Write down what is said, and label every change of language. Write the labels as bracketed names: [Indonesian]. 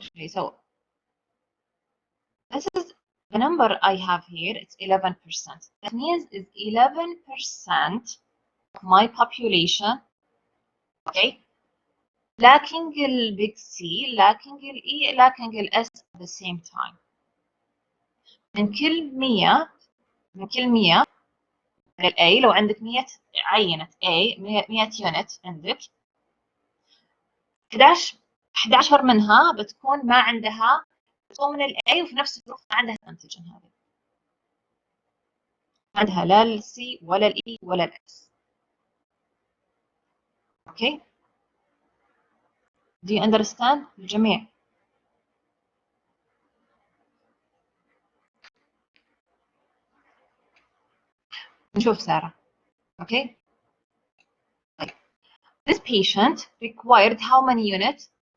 [English] So this is the number I have here. It's 11%. That means is 11% of my population, okay, lacking the big C, lacking the E, lacking the S at the same time. [Arabic] من كل 100 من ال A، لو عندك 100 عينة A 100 يونت عندك، 11 منها بتكون ما عندها، بتكون من ال A وفي نفس الوقت ما عندها الانتيجين هذا، ما عندها لا ال C ولا ال E ولا ال S. [English] Okay, do you understand [Arabic] الجميع؟ نشوف [English] سارة. Okay, this patient required how many units?